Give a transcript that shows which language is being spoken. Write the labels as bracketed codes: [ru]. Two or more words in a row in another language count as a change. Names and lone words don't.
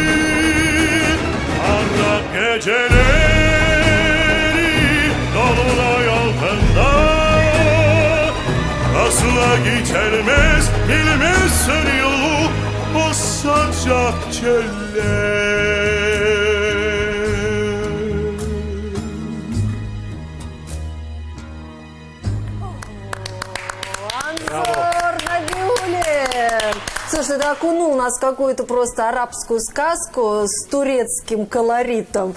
[tr] Arap geceleri dolunay altında, asla geçilmez bilmezsin yolu o sıcak çöller. [ru] Слушай, ты окунул нас в какую-то просто арабскую сказку с турецким колоритом.